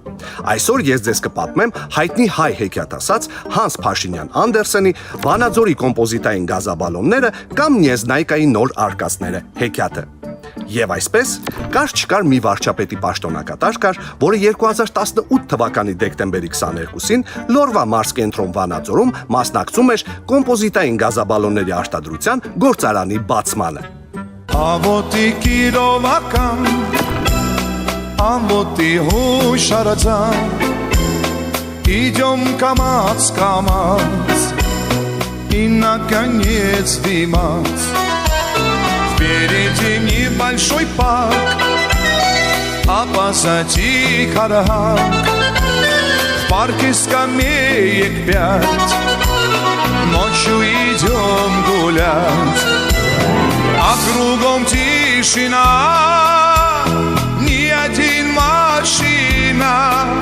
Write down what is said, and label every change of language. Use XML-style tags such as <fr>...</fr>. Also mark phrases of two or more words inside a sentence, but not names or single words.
<hy>Այսօր ես ձեզ կպատմեմ հայտնի հայ հեքիաթասաց Հանս Փաշինյան Անդերսենի Վանաձորի կոմպոզիտային գազաբալոնները կամ Նեզնայկայի նոր արկածները հեքիաթը։ Եվ այսպես, կար չկար մի վարչապետի պաշտոնակատար կար, որը 2018 թվականի դեկտեմբերի 22-ին Լորվա մարզկենտրոն Վանաձորում մասնակցում էր կոմպոզիտային գազաբալոնների արտադրության գործարանի բացմանը։ Աղոտի կիրովական, աղոտի հուշարացան, իջոմ կամաց կամաց, իննականից դիմաց,</hy> <ru>впереди небольшой парк, а позади карахак, в парке скамеек 5, ночью идем гулять. А кругом тишина, ни один машина.</ru>